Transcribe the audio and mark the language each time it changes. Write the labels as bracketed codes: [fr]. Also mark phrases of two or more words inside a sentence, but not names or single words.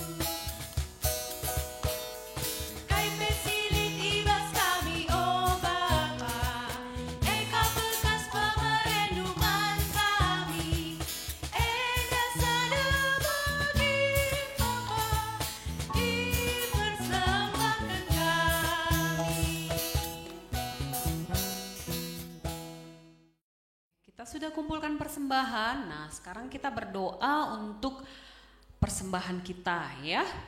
[btx] Kai pesilit ibas kami o Bapa, eka bekas pemerenungan kami. Eda sadebagi Bapa, [id] dipersembahkan kami. Kita sudah kumpulkan persembahan. Nah, sekarang kita berdoa untuk persembahan kita ya.